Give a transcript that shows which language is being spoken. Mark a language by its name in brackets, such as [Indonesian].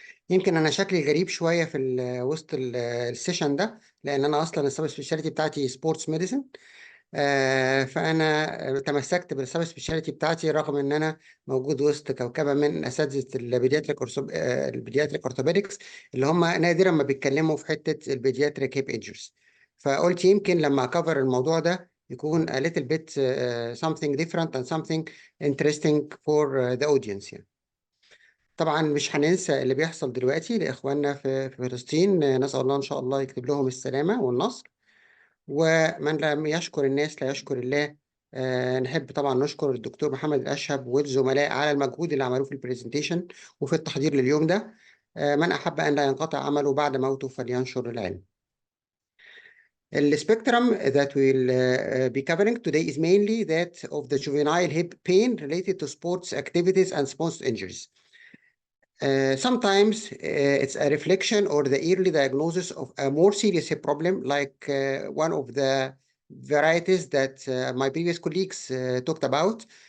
[Arabic] يمكن أنا شكلي غريب شوية في وسط السيشن ده، لأن أنا أصلا السب سبيشاليتي بتاعتي سبورتس ميديسن، فأنا تمسكت بالسب سبيشاليتي بتاعتي رغم إن أنا موجود وسط كوكبة من أساتذة البيدياتريك أورثوبيدكس اللي هم نادرا ما بيتكلموا في حتة البيدياتريك هيب إنجرز. فقلت يمكن لما أكفر الموضوع ده يكون [English] a little bit something different and something interesting for the audience [Arabic] يعني. طبعا مش هننسى اللي بيحصل دلوقتي لإخواننا في فلسطين، نسأل الله إن شاء الله يكتب لهم السلامة والنصر، ومن لم يشكر الناس لا يشكر الله. نحب طبعا نشكر الدكتور محمد الأشهب والزملاء على المجهود اللي عملوه في البرزنتيشن وفي التحضير لليوم ده. من أحب أن لا ينقطع عمله بعد موته فلينشر العلم. [English] The spectrum that we'll be covering today is mainly that of the juvenile hip pain related to sports activities and sports injuries. Sometimes it's a reflection or the early diagnosis of a more serious hip problem, like one of the varieties that my previous colleagues talked about.